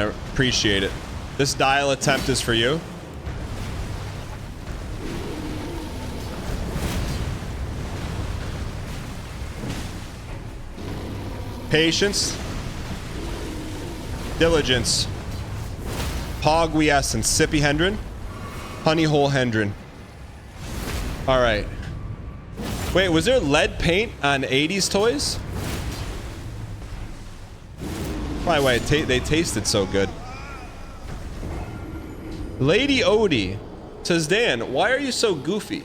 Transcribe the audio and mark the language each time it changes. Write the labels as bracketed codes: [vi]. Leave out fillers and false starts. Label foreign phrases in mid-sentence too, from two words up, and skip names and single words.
[en] I appreciate it. This dial attempt is for you. Patience. Diligence. Pogwiescence. Sippy Hendren. Honeyhole Hendren. All right. Wait, was there lead paint on 80s toys? By the way, they tasted so good. Lady Odie says, Dan, why are you so goofy?